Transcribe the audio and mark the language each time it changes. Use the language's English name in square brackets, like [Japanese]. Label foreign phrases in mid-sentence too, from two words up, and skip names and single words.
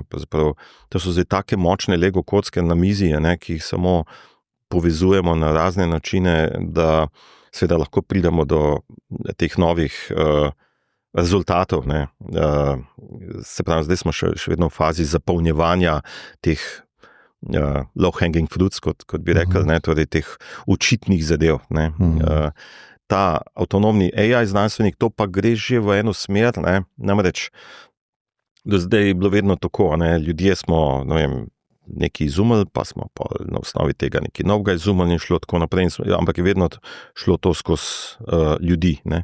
[Slovenian] To so zdaj take močne Lego kocke na mizi, ne, ki jih samo povezujemo na razne načine, da seveda lahko pridemo do teh novih rezultatov, ne. Se pravi, zdaj smo še vedno v fazi zapolnjevanja teh [English] low-hanging fruits, [Slovenian] kot bi rekel, ne, torej teh očitnih zadev, ne. Ta avtonomni AI znanstvenik, to pa gre že v eno smer, ne, namreč do zdaj je bilo vedno tako, ne, ljudje smo, ne vem, nekaj izumili, pa smo pa na osnovi tega nekaj novega izumili in šlo tako naprej, ampak je vedno šlo to skozi ljudi, ne.